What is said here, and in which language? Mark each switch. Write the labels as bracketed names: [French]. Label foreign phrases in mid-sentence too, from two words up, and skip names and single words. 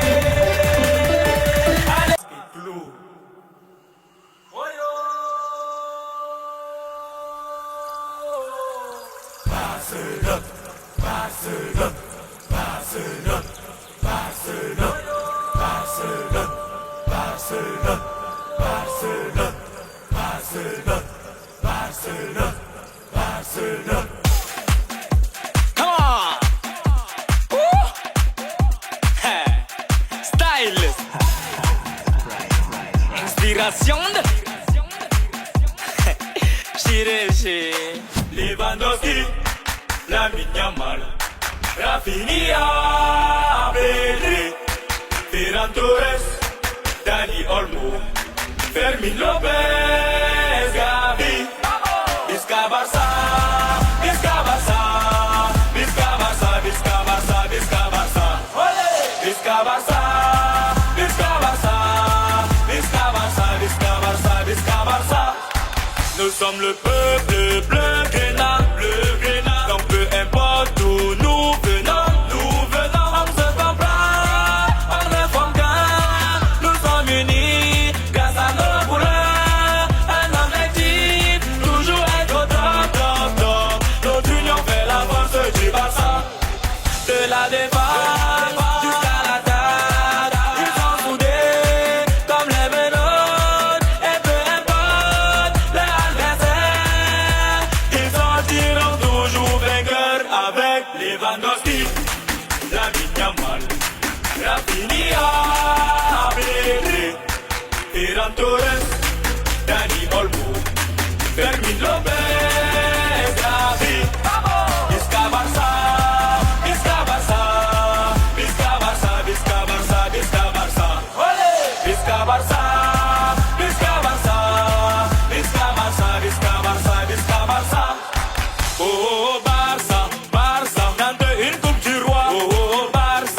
[French] Barcelone, Barcelone, Barcelone, Barcelone, Barcelone, Barcelone, Barcelone, Barcelone, Barcelone, Barcelone. [English] Come on! Woo! Hey. Stylist. [French] Inspiration de Chiré, Lewandowski, Lamine Yamal, Rafinha, Pedri, Ferran Torres, Dani Olmo, Fermin Lopez, Gavi, Visca Barça, Visca Barça, Visca Barça, Visca Barça, Visca Barça, Visca Barça, Visca Barça, Visca Barça, Visca Barça, Visca Barça. Nous sommes le peuple bleu grénat, donc peu importe où nous venons, on se comprend, on ne forme qu'un, nous sommes unis grâce à nos couleurs, un objectif, toujours être au top, top, top. Notre union fait la force du Barça, de la défense jusqu'à l'attaque, ils sont soudés comme les menottes, et peu importe l'adversaire, ils sortiront toujours vainqueurs avec Lewandowski, Lamine Yamal, Rafinha, Pedri, Ferran Torres, Dani Olmo, Fermin Lopez, Gavi, Visca Barça, Visca Barça, Visca Barça, Visca Barça, Visca Barça, Visca Barça, Visca Barça, Visca Barça, Visca Barça, Visca Barça. Oh Barça, Barça, tente une coupe du roi. Oh Barça.